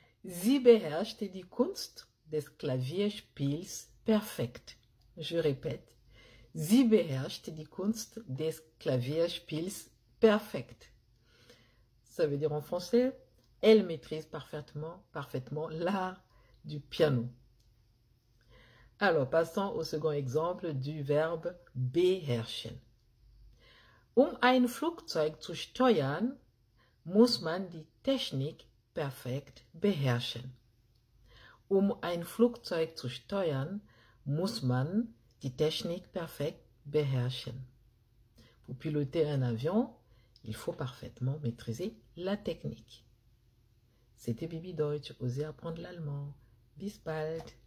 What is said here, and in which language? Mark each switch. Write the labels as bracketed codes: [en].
[de] Sie beherrschte die Kunst des Klavierspiels perfekt. [fr] Je répète. [de] Sie beherrschte die Kunst des Klavierspiels perfekt. [fr] Ça veut dire en français, elle maîtrise parfaitement l'art du piano. Alors, passons au second exemple du verbe beherrschen. [de] Ein Flugzeug zu steuern, muss man die Technik perfekt beherrschen. Ein Flugzeug zu steuern, muss man die Technik perfekt beherrschen. [fr] Pour piloter un avion, il faut parfaitement maîtriser la technique. C'était Bibi Deutsch, osez apprendre l'allemand. [de] Bis bald!